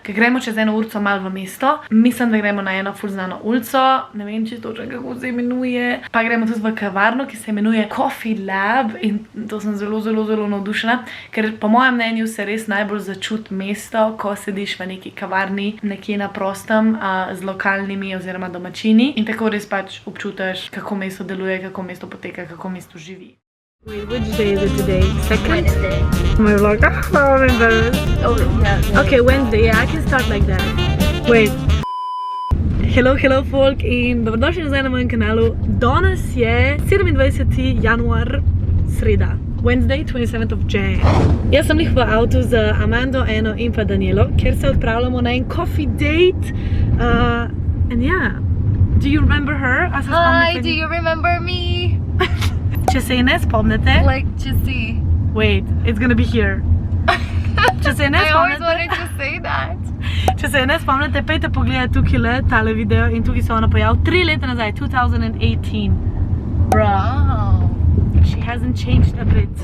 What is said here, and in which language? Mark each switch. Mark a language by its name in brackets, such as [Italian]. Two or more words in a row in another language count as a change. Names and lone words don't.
[Slovenian] Ker gremo čez eno ulico malo v mesto, mislim, da gremo na eno ful znano ulico, ne vem čisto točno kako se imenuje, pa gremo tudi v kavarno, ki se imenuje Coffee Lab in to sem zelo navdušena, ker po mojem mnenju se res najbolj začuti mesto, ko sediš v neki kavarni, nekje na prostem z lokalnimi oziroma domačini in tako res pač občutiš, kako mesto deluje, kako mesto poteka, kako mesto živi. [English] Wait, which day is it today? Second? Wednesday. My vlog. I'm embarrassed. Oh, yeah. Okay, Wednesday. Yeah, I can start like that. Wait. Hello folk [Slovenian] in dobrodošli nazaj na mojem kanalu. Danes je 27. januar, sreda. [English] Wednesday, 27th of Jan. [Slovenian] Jaz sem lih v avtu z Amando, Eno in pa Danielo, ker se odpravljamo na en [English] coffee date. And yeah, do you remember her? Hi, do you remember me? [Slovenian] Če se je ne spomnite... [English] Like, just see. Wait, it's gonna be here. [Slovenian] Če se je ne [English] I always [Slovenian] spomnite... [English] wanted to say that. [Slovenian] Če se je ne spomnite, pejte pogledati tukaj le tale video in tukaj se ona pojavila 3 leta nazaj, 2018. [English] Wow. She hasn't changed a bit.